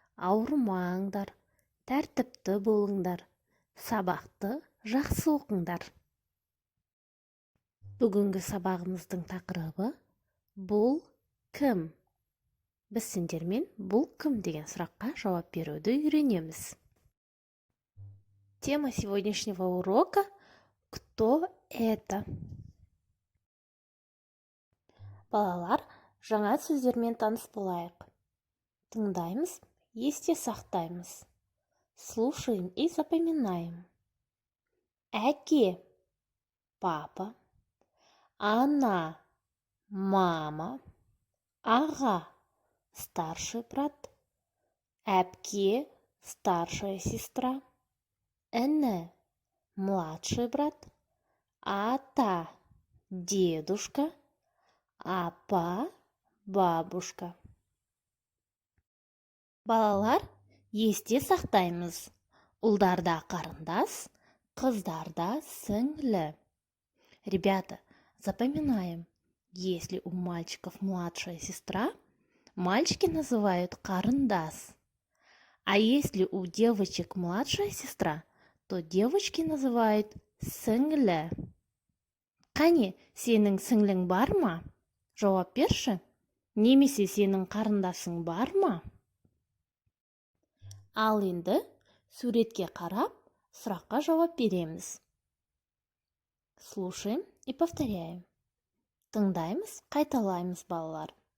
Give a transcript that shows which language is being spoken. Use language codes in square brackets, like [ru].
[kk] Ауырмаңдар, тәртіпті болыңдар, сабақты жақсы оқыңдар. Бүгінгі сабағымыздың тақырыбы бұл кім? Біз сендермен бұл кім деген сұраққа жауап беруді үйренеміз. [ru] Тема сегодняшнего урока – кто это? [kk] Балалар, жаңа сөздермен таныс болайық. Тыңдаймыз, есте сақтаймыз. [ru] Слушаем и запоминаем. Әке – папа, ана – мама, аға – старший брат, әпке – старшая сестра, іні – младший брат, ата – дедушка, апа – бабушка. Балалар, есте сақтаймыз. Ұлдарда қарындас, қыздарда сіңлі. Ребята, запоминаем, если у мальчиков младшая сестра, мальчики называют қарындас. А если у девочек младшая сестра, то девочки называют сіңлі. [kk] Қане, сенің сіңлің бар ма? Жауап берші. Немесе сенің қарындасың бар ма? Ал енді суретке қарап, сұраққа жауап береміз. [ru] Слушаем и повторяем. [kk] Тыңдаймыз, қайталаймыз балалар.